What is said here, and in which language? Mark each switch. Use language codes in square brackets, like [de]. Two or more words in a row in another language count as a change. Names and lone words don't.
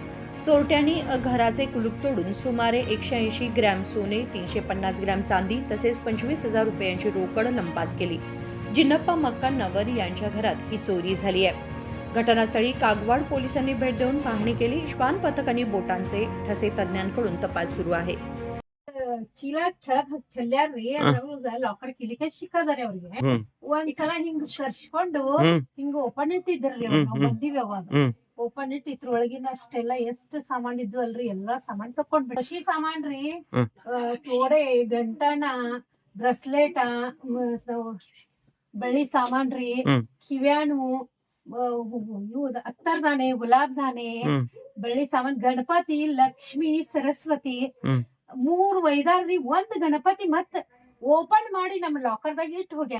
[mr] चोरट्यांनी घराचे कुलूप तोडून सुमारे 180 ग्रॅम सोने, 350 ग्रॅम चांदी तसेच 25,000 रुपयांची रोकड लंपास केली. जिन्नप्पा मक्कानवर यांच्या घरात ही चोरी झाली आहे. घटनास्थळी कागवाड पोलिसांनी भेट देऊन पाहणी केली. श्वान पथकाने बोटांचे ठसे तज्ञांकडून तपास सुरू आहे. [kn] ಚೀಲ ಕೆಳಗ್ ಚೆಲ್ಲಾರ್ರಿ ಲಾಕರ್ ಕಿಲಿಕ ಸಿಕ್ಕದಾರಿ ಅವ್ರಿಗೆ ಒಂದ್ಸಲ ಹಿಂಗ್ ಸರ್ಸ್ಕೊಂಡು ಹಿಂಗ ಓಪನ್ ಇಟ್ಟಿದ್ರಿ ನಾವ್ ಬಂದಿವಿ ಅವಾಗ ಓಪನ್ ಇಟ್ಟು ಇದ್ರೊಳಗಿನ ಅಷ್ಟೆಲ್ಲ ಎಷ್ಟ್ ಸಾಮಾನ್ ಇದ್ವು ಅಲ್ರಿ ಎಲ್ಲಾ ಸಾಮಾನ್ ತಕೊಂಡ್ಬಿಟ್ಟು ಖುಷಿ ಸಾಮಾನ್ ರೀ ತೋಡೆ ಗಂಟನ ಬ್ರಸ್ಲೆಟ ಬೆಳ್ಳಿ ಸಾಮಾನ್ ರೀ ಕಿವ್ಯಾನು ಇವು ಅತ್ತರ್ದಾನೆ ಗುಲಾಬ್ದಾನೆ ಬೆಳ್ಳಿ ಸಾಮಾನ್ ಗಣಪತಿ ಲಕ್ಷ್ಮಿ ಸರಸ್ವತಿ 3 ಒಯ್ದಾರ್ರಿ ಒಂದ್ ಗಣಪತಿ ಮತ್ ಓಪನ್ ಮಾಡಿ ನಮ್ ಲಾಕರ್ದಾಗ ಇಟ್ಟು ಹೋಗ್ಯಾರ.